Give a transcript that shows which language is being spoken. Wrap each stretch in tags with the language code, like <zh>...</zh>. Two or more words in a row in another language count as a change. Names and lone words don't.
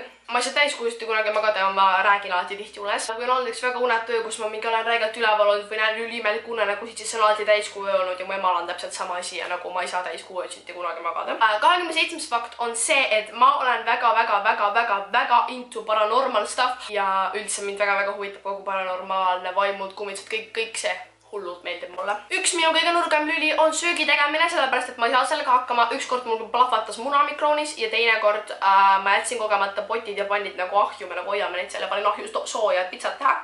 <et>Ma ei saa täiskujusti kunagi magada ja ma räägin alati tihti unes. Kui on olnud üks väga unetu öö, kus ma mingi olen räigelt üleval olnud või näen üliimelik unenägusid, siis on alati täiskuu öö olnud ja mu emal on täpselt sama asi ja nagu ma ei saa täiskuu öösiti kunagi magada. 27. fakt on see, et ma olen väga</et> <en>into paranormal stuff</en> <et>ja üldse mind väga huvitab kogu paranormaalne vaimud, kummitsed, kõik see hullult meeldib mulle. Üks minu kõige nurgem lüli on söögi tegemine, sellepärast et ma ei saa sellega hakkama. Ükskord mul plahvatas muna mikroonis ja teine kord ma jätsin kogemata potid ja pannid nagu ahju, me nagu hoiame neid selle, panin ahju sooja, et pitsat teha.</et>